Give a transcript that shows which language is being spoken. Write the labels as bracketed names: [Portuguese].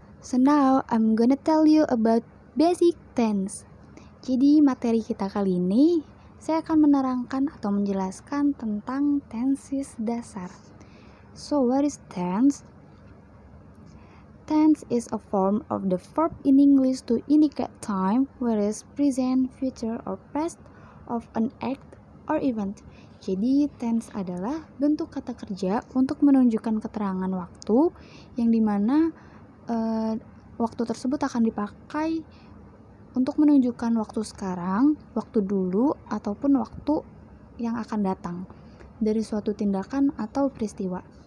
[English] So now I'm gonna tell you about basic tense. [Indonesian] Jadi materi kita kali ini saya akan menerangkan atau menjelaskan tentang tenses dasar. [English] So what is tense? Tense is a form of the verb in English to indicate time, whereas present, future, or past of an act or event. [Indonesian] Jadi tense adalah bentuk kata kerja untuk menunjukkan keterangan waktu yang dimana waktu tersebut akan dipakai untuk menunjukkan waktu sekarang, waktu dulu, ataupun waktu yang akan datang dari suatu tindakan atau peristiwa.